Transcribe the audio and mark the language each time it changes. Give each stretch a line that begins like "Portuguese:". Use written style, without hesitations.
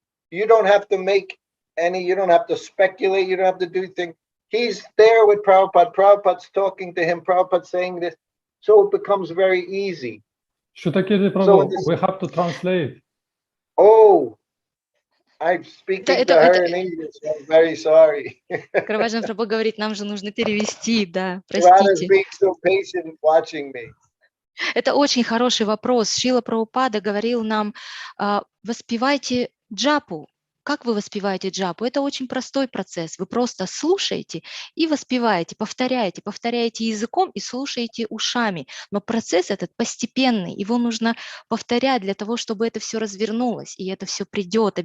English: You don't have to you don't have to speculate, you don't have to do things. He's there with Prabhupada. Prabhupada's talking to him, Prabhupada's saying this. So it becomes very easy. Shrutakirti Prabhu, we have to translate. Oh, I'm speaking to her in English. I'm very sorry.
Russian: Караваджан Прабху говорит, нам же нужно перевести, да,
English: Radha's
Russian: простите.
English: being so patient watching me.
Russian: Это очень хороший вопрос. Шрила Прабхупада говорил нам, воспевайте джапу. Как вы воспеваете джапу? Это очень простой процесс. Вы просто слушаете и воспеваете, повторяете языком и слушаете ушами. Но процесс этот постепенный, его нужно повторять для того, чтобы это все развернулось, и это все придет.